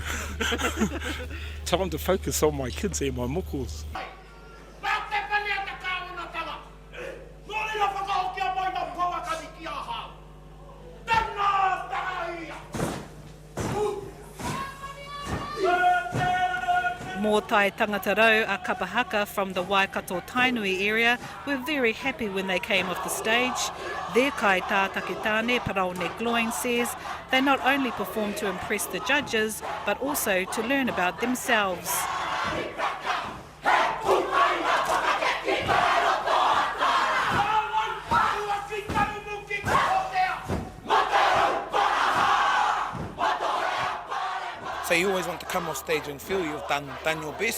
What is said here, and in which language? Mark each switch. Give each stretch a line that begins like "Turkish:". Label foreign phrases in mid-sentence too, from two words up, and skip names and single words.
English: Time to focus on my kids and my mokos. More tai tangata rau a kapahaka from the Waikato Tainui area were very happy when they came off the stage. Their
Māori: kai tātaketane
English: Paraone Gloin says they not only performed to impress the judges but also to learn about themselves. So you always want to come off stage and feel you've done your best.